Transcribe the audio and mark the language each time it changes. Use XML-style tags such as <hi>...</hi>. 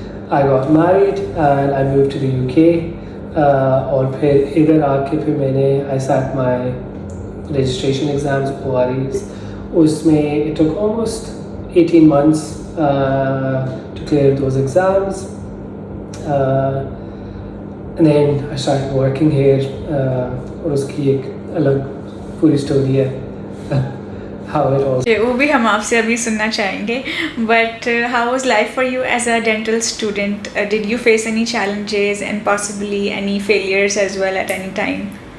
<en>I got married and I moved to the UK.</en> <hi>और फिर इधर आके फिर मैंने</hi> <en>I sat my registration exams, OREs.</en> <hi>उसमें</hi> <en>it took almost 18 months to clear those exams. And then I started working here.</en> <hi>और उसकी एक अलग पूरी स्टोरी है.</hi> <en>How it all.</en> <hi>वो भी हम आपसे अभी सुनना चाहेंगे.</hi> <en>But how was life for you as a dental student? Did you face any challenges and possibly any failures as well at any time?</en>